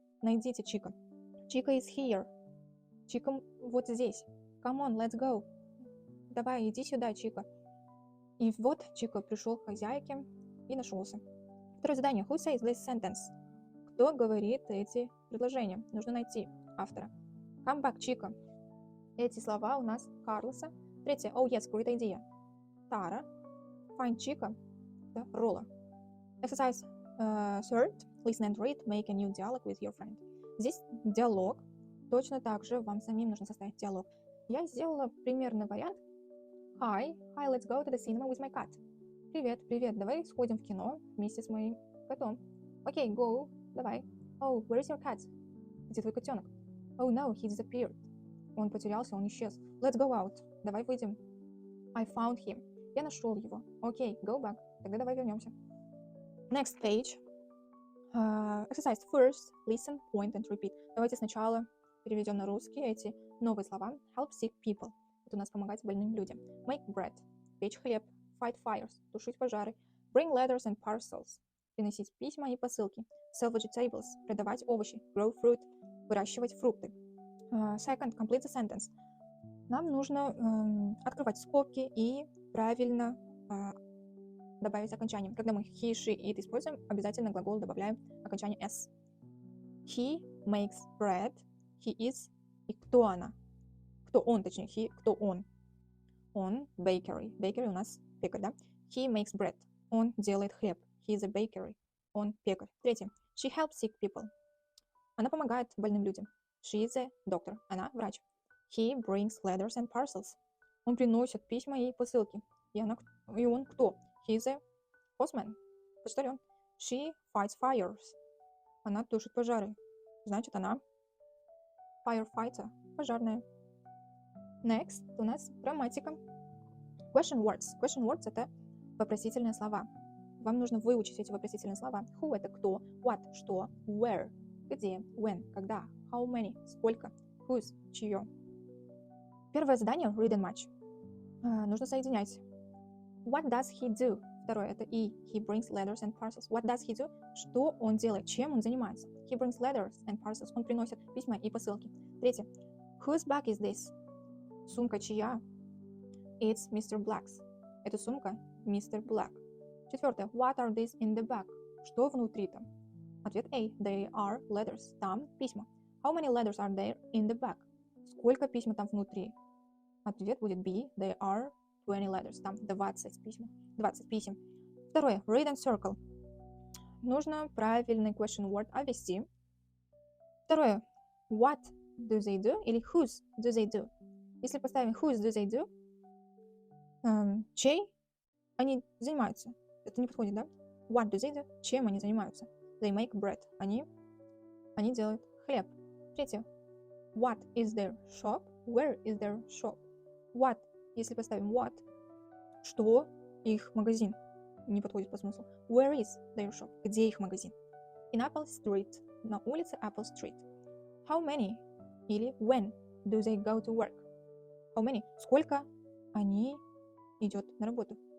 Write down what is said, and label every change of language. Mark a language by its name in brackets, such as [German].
[Russian] Найдите Чика. [English] Chica is here. [Russian] Чика вот здесь. [English] Come on, let's go. [Russian] Давай, иди сюда, Чика. И вот Чика пришел к хозяйке и нашелся. Второе задание. [English] Who says this sentence? [Russian] Кто говорит эти предложения? Нужно найти автора. [English] Come back, Чика. [Russian] Эти слова у нас Карлоса. Третье. [English] Oh yes, great idea. [Russian] Тара. [English] Find Чика. [Russian] Да, Ролла. [English] Exercise third. Listen and read. Make a new dialogue with your friend. [Russian] Здесь диалог. Точно так же вам самим нужно составить диалог. Я сделала примерный вариант. [English] Hi, let's go to the cinema with my cat. [Russian] Привет, давай сходим в кино вместе с моим котом. Окей, go, давай. [English] Oh, where is your cat? [Russian] Где твой котенок? [English] Oh no, he disappeared. [Russian] Он потерялся, он исчез. [English] Let's go out. [Russian] Давай выйдем. [English] I found him. [Russian] Я нашел его. [English] Окей, go back. [Russian] Тогда давай вернемся. [English] Next page. Exercise first. Listen, point and repeat. [Russian] Давайте сначала переведем на русский эти новые слова. [English] Help sick people. [Russian] Это у нас помогать больным людям. [English] Make bread. [Russian] Печь хлеб. [English] Fight fires. [Russian] Тушить пожары. [English] Bring letters and parcels. [Russian] Приносить письма и посылки. [English] Sell vegetables. [Russian] Продавать овощи. [English] Grow fruit. [Russian] Выращивать фрукты. [English] Second, complete the sentence. [Russian] Нам нужно открывать скобки и правильно добавить окончание. Когда мы he, she, it используем, обязательно глагол добавляем окончание s. [English] He makes bread. He is. [Russian] И кто она? Кто он, точнее, he, кто он? Он bakery. Bakery у нас пекарь, да? [English] He makes bread. [Russian] Он делает хлеб. [English] He is a bakery. [Russian] Он пекарь. Третье. [English] She helps sick people. [Russian] Она помогает больным людям. [English] She is a doctor. [Russian] Она врач. [English] He brings letters and parcels. [Russian] Он приносит письма и посылки. И он кто? [English] He is a postman. [Russian] Почтальон. [English] She fights fires. [Russian] Она тушит пожары. Значит, она firefighter. Пожарная. Next у нас грамматика. [English] Question words. [Russian] Question words — это вопросительные слова. Вам нужно выучить эти вопросительные слова. Who — это кто, what — что, where — где, when — когда, how many — сколько, whose — чье. Первое задание read and match. Нужно соединять. [English] What does he do? [Russian] Второе — это [English] he brings letters and parcels. What does he do? [Russian] Что он делает, чем он занимается? [English] He brings letters and parcels. [Russian] Он приносит письма и посылки. Третье. [English] Whose bag is this? [Russian] Сумка чья? [English] It's Mr. Black's. [Russian] Это сумка Mr. Black. Четвертое. [English] What are these in the bag? [Russian] Что внутри там? Ответ A. [English] They are letters. [Russian] Там письма. [English] How many letters are there in the bag? [Russian] Сколько письма там внутри? Ответ будет B. [English] They are 20 letters. [Russian] Там 20 писем. 20 писем. Второе. Read and circle. Нужно правильный question word обвести. Второе. [English] What do they do? Или whose do they do? [Russian] Если поставим [English] whose do they do, [Russian] чей они занимаются? Это не подходит, да? [English] What do they do? [Russian] Чем они занимаются? [English] They make bread. [Russian] Они делают хлеб. Третье. What is their shop? [English] Where is their shop? [Russian] What, если поставим what, что их магазин? Не подходит по смыслу. [English] Where is their shop? [Russian] Где их магазин? [English] In Apple Street. [Russian] На улице Apple Street. [English] How many или when do they go to work? How many? [Russian] Сколько они идет на работу?